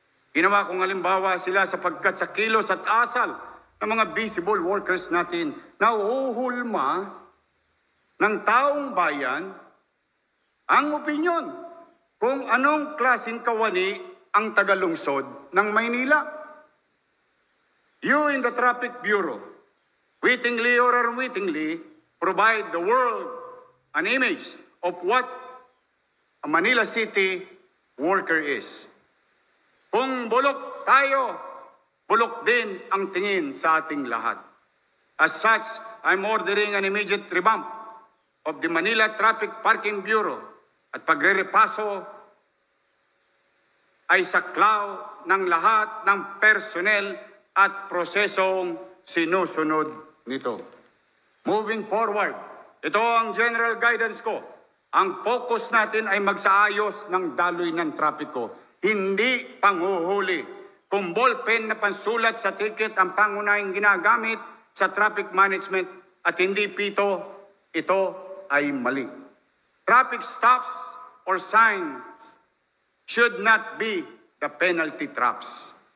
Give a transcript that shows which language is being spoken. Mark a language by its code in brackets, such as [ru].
[tl] Ginawa kong halimbawa sila sapagkat sa kilos at asal ng mga visible workers natin na uhuhulma ng taong bayan ang opinyon kung anong klaseng kawani ang tagalungsod ng Maynila. [en] You in the Traffic Bureau, wittingly or unwittingly, provide the world an image of what a Manila City worker is. [tl] Kung bulok tayo, bulok din ang tingin sa ating lahat. [en] As such, I'm ordering an immediate revamp of the Manila Traffic Parking Bureau [tl] at pagre-repaso ay saklaw ng lahat ng personnel at prosesong sinusunod nito. [en] Moving forward, [tl] ito ang general guidance ko. Ang focus natin ay magsaayos ng daloy ng trapiko, hindi panghuhuli. Kung ballpen na pansulat sa ticket ang pangunahing ginagamit sa traffic management at hindi pito, ito ay mali. [en] Traffic stops or signs should not be the penalty traps.